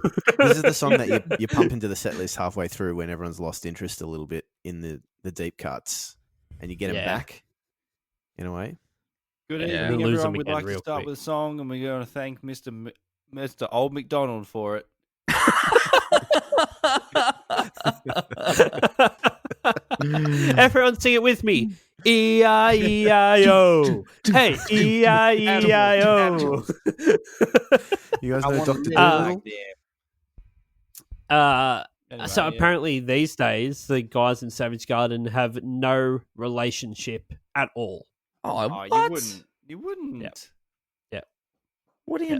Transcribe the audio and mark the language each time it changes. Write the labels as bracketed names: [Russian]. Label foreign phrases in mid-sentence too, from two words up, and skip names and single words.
[English] This is the song that you pump into the set list halfway through when everyone's lost interest a little bit in the deep cuts, and you get them Yeah. back in a way. Good Yeah. evening, We'll lose everyone. them We'd again like to real start quick. with a song, and we're going to thank Mr. Old McDonald for it. Everyone sing it with me. E-I-E-I-O. Hey, E-I-E-I-O. You guys I know want Dr. to Dolittle? Anyway, So yeah. apparently these days, the guys in Savage Garden have no relationship at all. Oh, Oh, what? you wouldn't. Yep. What do you